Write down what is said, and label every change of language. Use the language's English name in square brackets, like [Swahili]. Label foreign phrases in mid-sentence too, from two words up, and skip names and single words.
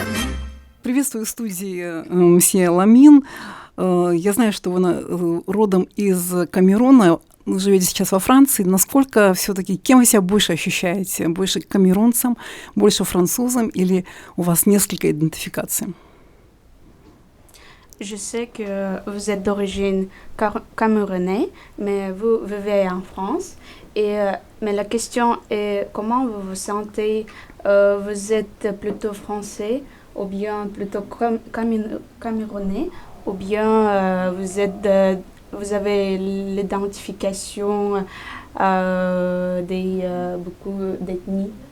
[Russian] Приветствую в студии мсье Ламин. Я знаю, что вы родом из Камеруна, живете сейчас во Франции. Насколько все-таки, кем вы себя больше ощущаете? Больше камерунцем, больше французом или у вас несколько идентификаций? [French] Je sais que vous êtes d'origine camerounaise, mais vous vivez en France. Mais la question est comment vous vous sentez? Vous êtes plutôt français ou bien plutôt camerounais ou bien vous avez l'identification beaucoup d'ethnies?